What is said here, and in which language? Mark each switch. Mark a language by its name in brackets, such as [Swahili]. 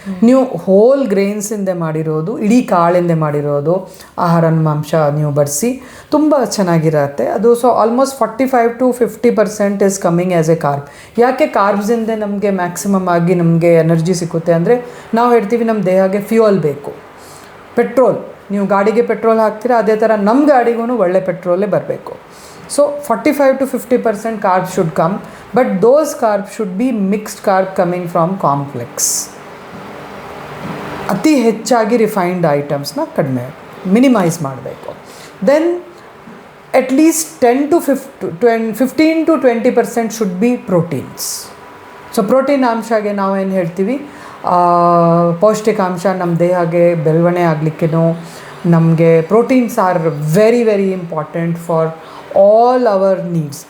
[Kannada] ನೀವು ಹೋಲ್ ಗ್ರೇನ್ಸಿಂದ ಮಾಡಿರೋದು, ಇಡೀ ಕಾಳಿಂದ ಮಾಡಿರೋದು ಆಹಾರಾಂಶ ನೀವು ಬಡಿಸಿ ತುಂಬ ಚೆನ್ನಾಗಿರುತ್ತೆ ಅದು. [English] So almost 45-50% is coming as a carb. [Kannada] ಯಾಕೆ ಕಾರ್ಬ್ಸಿಂದ ನಮಗೆ ಮ್ಯಾಕ್ಸಿಮಮ್ ಆಗಿ ನಮಗೆ ಎನರ್ಜಿ ಸಿಕ್ಕುತ್ತೆ ಅಂದರೆ, ನಾವು ಹೇಳ್ತೀವಿ ನಮ್ಮ ದೇಹಕ್ಕೆ ಫ್ಯೂಯಲ್ ಬೇಕು, ಪೆಟ್ರೋಲ್. ನೀವು ಗಾಡಿಗೆ ಪೆಟ್ರೋಲ್ ಹಾಕ್ತೀರಾ, ಅದೇ ಥರ ನಮ್ಮ ಗಾಡಿಗೂ ಒಳ್ಳೆ ಪೆಟ್ರೋಲೇ ಬರಬೇಕು. [English] So 45-50% carbs should come, but those carbs should be mixed carb coming from complex. [Kannada] ಅತಿ ಹೆಚ್ಚಾಗಿ ರಿಫೈನ್ಡ್ ಐಟಮ್ಸ್ನ ಕಡಿಮೆ ಮಿನಿಮೈಸ್ ಮಾಡಬೇಕು. [English] Then at least 15-20% should be proteins. [Kannada] So protein ಅಂಶಗೆ ನಾವೇನು ಹೇಳ್ತೀವಿ, ಪೌಷ್ಟಿಕಾಂಶ ನಮ್ಮ ದೇಹಕ್ಕೆ ಬೆಳವಣಿಗೆ ಆಗಲಿಕ್ಕೇನೋ ನಮಗೆ [English] Proteins are very very important for all our needs.